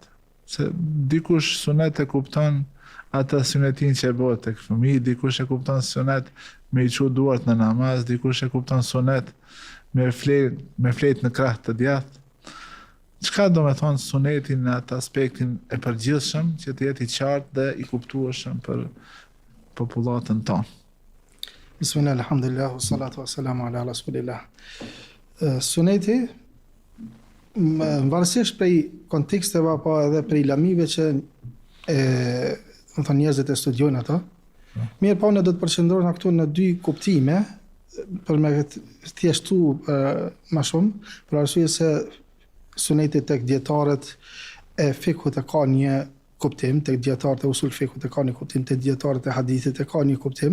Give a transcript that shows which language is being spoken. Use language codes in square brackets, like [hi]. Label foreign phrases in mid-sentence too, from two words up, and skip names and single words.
[sq] Se dikush sunet e kupton atë sunetin që bëhet tek fëmijë, dikush e kupton sunet me i çu duart në namaz, dikush e kupton sunet me flet në krah të djathtë. Çka do me thonë sunetin në atë aspektin e përgjithshëm që të jetë i qartë dhe i kuptueshëm për popullatën tonë? [ar] بسم الله الحمد لله والصلاة والسلام على رسول الله. [sq] Suneti, varësisht prej konteksteve apo edhe prej lamive që njerëzit e studiojnë ato, mirë po ne do të përqendrohemi këtu në dy kuptime për me thjeshtu më shumë, për arsye se suneti tek dietarët e fikut e ka një kuptim, tek dietarët e usul fikut e ka një kuptim, tek dietarët e hadithit e ka një kuptim.